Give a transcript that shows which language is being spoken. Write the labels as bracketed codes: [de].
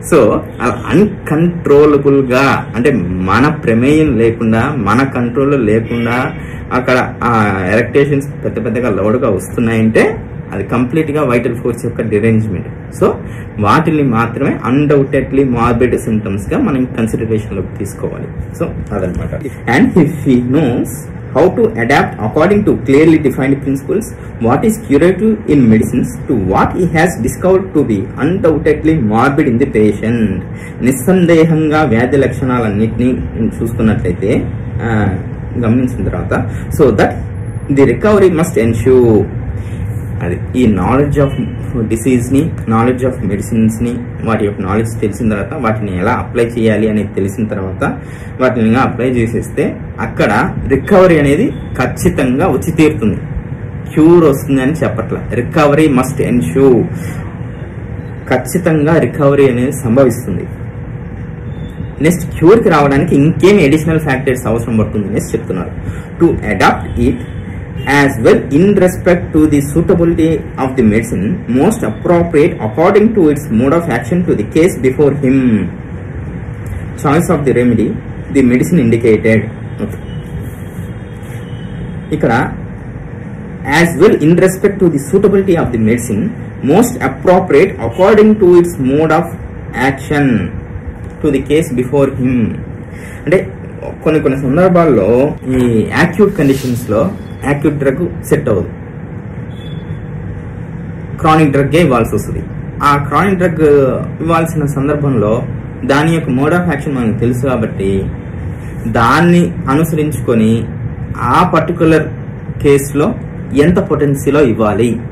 [te] So అలా uncontrollable గా, అంటే మన ప్రమేయం లేకుండా, మన కంట్రోల్ లేకుండా అక్కడ ఆ ఎరెక్టేషన్స్ పెద్ద పెద్దగా లౌడ్గా వస్తున్నాయంటే అది కంప్లీట్ గా వైటల్ ఫోర్స్ యొక్క డిరేంజ్మెంట్. సో వాటిని మాత్రమే అన్డౌటెడ్లీ మార్బిడ్ సిమ్టమ్స్ గా మనం కన్సిడరేషన్ లోకి తీసుకోవాలి. సో అదనమాట. [en] And if he knows how to adapt according to clearly defined principles, what is curative in medicines to what he has discovered to be undoubtedly morbid in the patient. [te] నిస్సందేహంగా వ్యాధి లక్షణాలన్నింటినీ చూసుకున్నట్లయితే గమనించిన తర్వాత, [en] So that the recovery must ensure. [te] అది ఈ knowledge of disease ని, knowledge of medicines ని, వాటి యొక్క నాలెడ్జ్ తెలిసిన తర్వాత వాటిని ఎలా అప్లై చేయాలి అనేది తెలిసిన తర్వాత వాటిని అప్లై చేసేస్తే అక్కడ రికవరీ అనేది ఖచ్చితంగా వచ్చి తీరుతుంది. క్యూర్ వస్తుంది అని చెప్పట్లా, [en] Recovery must ensure. [te] ఖచ్చితంగా రికవరీ అనేది సంభవిస్తుంది. నెక్స్ట్ క్యూర్ కి రావడానికి ఇంకేం అడిషనల్ ఫ్యాక్టర్స్ అవసరం పడుతుంది అనేసి చెప్తున్నారు. [en] To adapt it as well in respect to the suitability of the medicine most appropriate according to its mode of action to the case before him. Choice of the remedy, the medicine indicated. ఇక్కడ as well in respect to the suitability of the medicine most appropriate according to its mode of action to the case before him. [te] అంటే కొన్ని సందర్భాల్లో ఈ acute conditions లో acute drug set అవ్వదు, chronic డ్రగ్గే ఇవ్వాల్సి వస్తుంది. ఆ క్రానిక్ డ్రగ్ ఇవ్వాల్సిన సందర్భంలో దాని యొక్క మోడ్ ఆఫ్ యాక్షన్ మనకు తెలుసు కాబట్టి దాన్ని అనుసరించుకొని ఆ పర్టికులర్ కేసులో ఎంత పొటెన్సీలో ఇవ్వాలి.